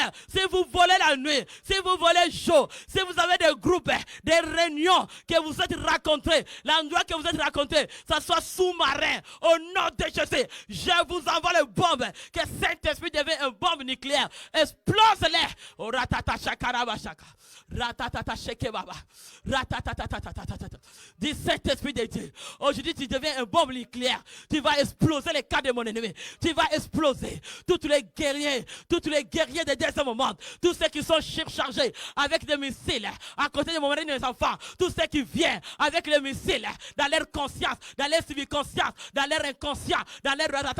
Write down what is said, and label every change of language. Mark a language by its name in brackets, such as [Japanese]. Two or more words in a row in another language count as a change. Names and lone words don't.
[French] voleurs, si vous volez la nuit, si vous volez chaud, si vous avez des groupes, des réunions que vous êtes racontés, l'endroit que vous êtes raconté, ça soit sous-marin, au nom de Jésus, je vous envoie le bombe, que Saint-Esprit devienne une bombe nucléaire, explose-les. Oh, ratata shakarabashaka, ratata shekebaba, ratata. Dis Saint-Esprit de Dieu, aujourd'hui tu deviens une bombe nucléaire, tu vas exploser les cas de mon ennemi, tu vas exploser tous les guerriers de dernier moment, tous ceux qui sont surchargés avec des missiles à côté de mon mari et des enfants, tous ceux qui viennent avec les missiles dans leur conscience, dans leur subconscience, dans leur inconscient, dans leur